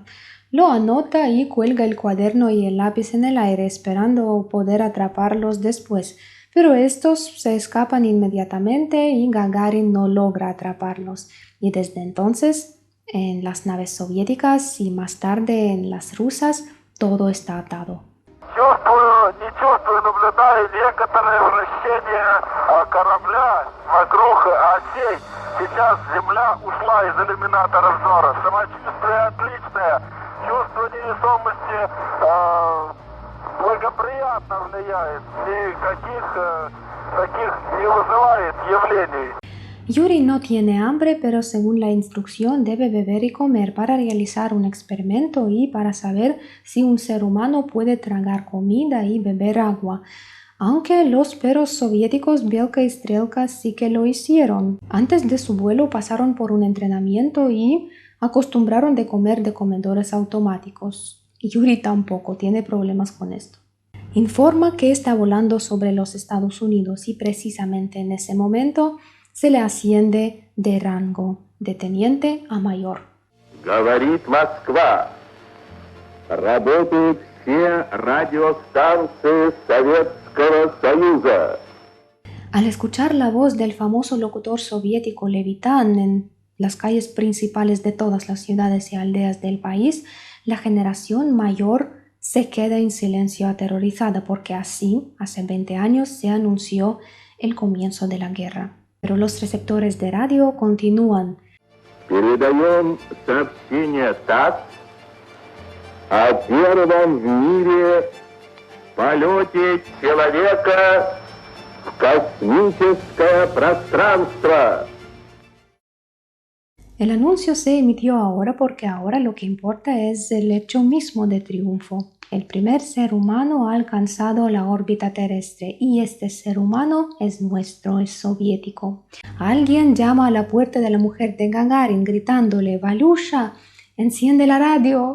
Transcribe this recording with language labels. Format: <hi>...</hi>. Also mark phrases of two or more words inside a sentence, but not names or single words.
<es>Lo anota y cuelga el cuaderno y el lápiz en el aire esperando poder atraparlos después, pero estos se escapan inmediatamente y Gagarin no logra atraparlos. Y desde entonces, en las naves soviéticas y más tarde en las rusas, todo está atado.</es> <ru>Чувствую, не чувствую, наблюдаю некоторое вращение корабля вокруг осей. Сейчас Земля ушла из иллюминатора взора. Самочувствие отличное. Чувство невесомости благоприятно влияет. Никаких таких не вызывает явлений.</ru> <es>Yuri no tiene hambre, pero según la instrucción debe beber y comer para realizar un experimento y para saber si un ser humano puede tragar comida y beber agua. Aunque los perros soviéticos Belka y Strelka sí que lo hicieron. Antes de su vuelo pasaron por un entrenamiento y acostumbraron de comer de comedores automáticos. Yuri tampoco tiene problemas con esto. Informa que está volando sobre los Estados Unidos y precisamente en ese momento se le asciende de rango de teniente a mayor.</es> <ru>Говорит Москва. Работают все радиостанции Советского Союза.</ru> <es>Al escuchar la voz del famoso locutor soviético Levitan en las calles principales de todas las ciudades y aldeas del país, la generación mayor se queda en silencio aterrorizada porque así, hace 20 años, se anunció el comienzo de la guerra. Pero los receptores de radio continúan.</es> <ru>Передаем сообщение ТАСС о первом в мире полете человека в космическое пространство.</ru> <es>El anuncio se emitió ahora porque ahora lo que importa es el hecho mismo de triunfo. El primer ser humano ha alcanzado la órbita terrestre y este ser humano es nuestro, es soviético. Alguien llama a la puerta de la mujer de Gagarin gritándole «Valusha, enciende la radio».</es>